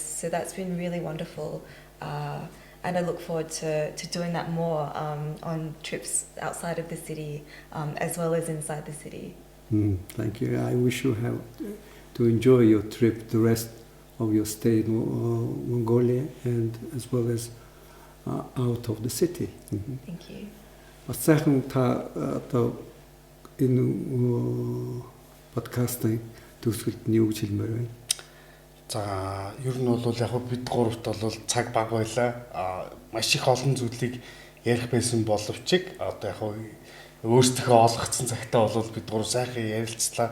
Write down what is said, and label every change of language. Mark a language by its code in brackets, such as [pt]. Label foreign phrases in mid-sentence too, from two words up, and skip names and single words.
[en] So that's been really wonderful. And I look forward to doing that more on trips outside of the city, as well as inside the city. Thank you. I wish you have to enjoy your trip, the rest of your stay in Mongolia, and as well as out of the city. Thank you. [mn] Бас сайхан та одоо энэ подкастын төгсгөлд нь юу гэж хэлмээр байна? За, ер нь бол яг бид гуравт бол цаг бага байлаа. Маш их олон зүйлийг ярих байсан боловч одоо яг өөрсдөө олгогдсон цагтаа бол бид гурав сайхан ярилцлаа.